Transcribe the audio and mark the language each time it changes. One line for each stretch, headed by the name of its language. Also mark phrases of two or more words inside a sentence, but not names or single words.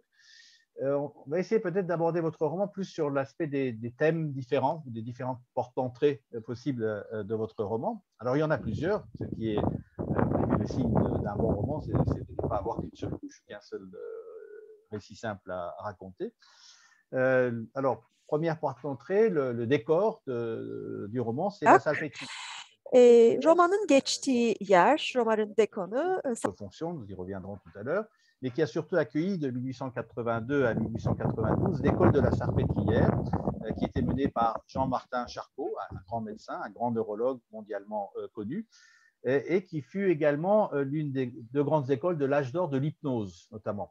French: On va essayer peut-être d'aborder votre roman plus sur l'aspect des thèmes différents, des différentes portes d'entrée possibles de votre roman. Alors, il y en a plusieurs, ce qui est le signe d'un bon roman, c'est de ne pas avoir qu'une seule couche, qu'un seul récit simple à raconter. Alors, première porte d'entrée, le décor du roman, c'est la salpêtrière.
Turkish: Romanın geçtiği yer, romanın dekonu
French: Fonction, nous y reviendrons tout à l'heure, mais qui a surtout accueilli de 1882 à 1892 l'école de la Salpêtrière, qui était menée par Jean-Martin Charcot, un grand médecin, un grand neurologue mondialement connu, et qui fut également l'une des 2 grandes écoles de l'âge d'or de l'hypnose, notamment.